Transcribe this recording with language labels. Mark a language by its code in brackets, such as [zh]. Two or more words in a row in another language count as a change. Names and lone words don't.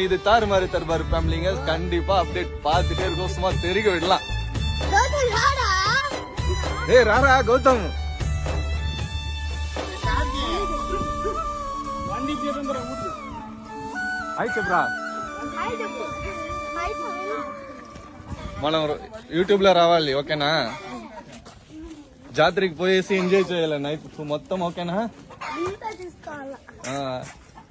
[ta] இது தாறுமாறு தர்பார் ஃபேமிலிங்க. கண்டிப்பா அப்டேட் பார்த்துட்டே இருக்கோம், சும்மா தெரிவிக்க விடலாம். ஏ ராரா கௌதம், ஹாய் செப்ரா. [te] మనం యూట్యూబ్లో రావాలి, ఓకేనా? జాతరకి పోయేసి ఎంజాయ్ చేయాలి నైట్ మొత్తం, ఓకేనా?